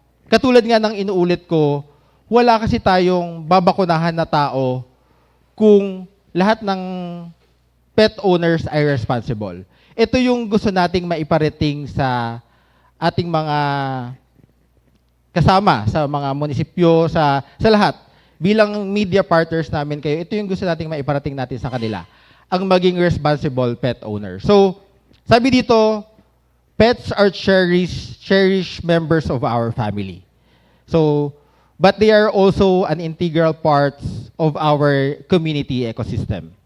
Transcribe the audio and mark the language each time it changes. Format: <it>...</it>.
<tl>Katulad nga ng inuulit ko, wala kasi tayong babakunahan na tao kung lahat ng pet owners ay responsible. Ito yung gusto nating maiparating sa ating mga kasama, sa mga munisipyo, sa lahat. Bilang media partners namin kayo, ito yung gusto nating maiparating natin sa kanila. Ang maging</tl> <en>responsible pet owner. So,</en> <tl>sabi dito,</tl> <en>pets are cherished members of our family. So, but they are also an integral part of our community ecosystem.</en>